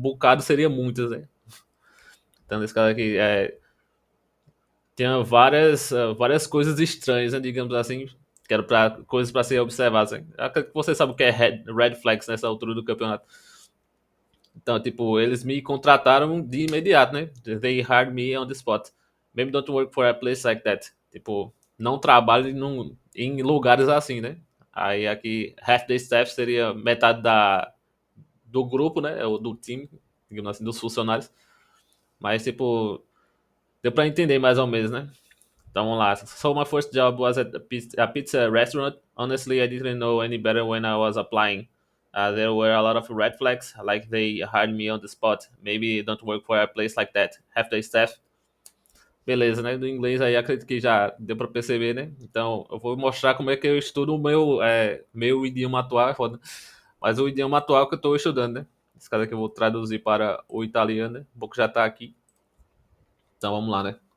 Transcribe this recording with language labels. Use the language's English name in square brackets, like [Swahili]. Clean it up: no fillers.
[Portuguese] Bocado seria muitas, né? Então, nesse caso aqui, tinha várias coisas estranhas, né? Digamos assim. Que eram coisas para ser observadas. Né? Acredito que você sabe o que é red flags nessa altura do campeonato. Então, tipo, eles me contrataram de imediato, né? [English] They hired me on the spot. Maybe don't work for a place like that. [Portuguese] Tipo, não trabalho em lugares assim, né? Aí aqui, [English] half the staff [Portuguese] seria metade do grupo, né? Ou do time, digamos assim, dos funcionários. Mas, tipo, deu pra entender mais ou menos, né? Então vamos lá. [English] So my first job was at a pizza restaurant. Honestly, I didn't know any better when I was applying. There were a lot of red flags, like they hired me on the spot. Maybe don't work for a place like that. Half the staff. [Portuguese] Beleza, né? Do inglês aí acredito que já deu para perceber, né? Então eu vou mostrar como é que eu estudo o meu idioma atual, é foda. Mas o idioma atual que eu estou estudando, né? Esse caso aqui eu vou traduzir para o italiano, né? Um pouco já está aqui. Então vamos lá, né?